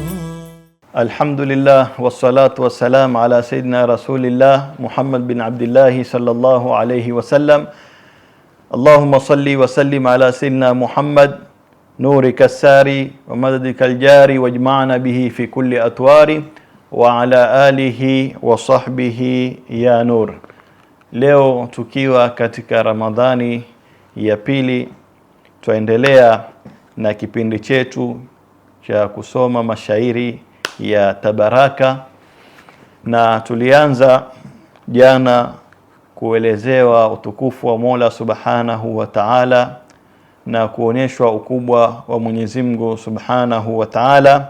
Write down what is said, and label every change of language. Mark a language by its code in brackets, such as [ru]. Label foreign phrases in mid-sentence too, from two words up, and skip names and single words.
[ar] الحمد لله والصلاة والسلام على سيدنا رسول الله محمد بن عبد الله صلى الله عليه وسلم. اللهم صل وسلم على سيدنا محمد نورك الساري ومددك الجاري واجمعنا به في كل أطوار وعلى آله وصحبه يا نور. [sw] Leo tukiwa katika Ramadhani ya pili, tuendelea na kipindi chetu cha kusoma mashairi ya tabaraka, na tulianza jana kuelezewa utukufu wa Mola [ar] سبحانه وتعالى [sw] na kuonyeshwa ukubwa wa Mwenyezi Mungu [ar] سبحانه وتعالى.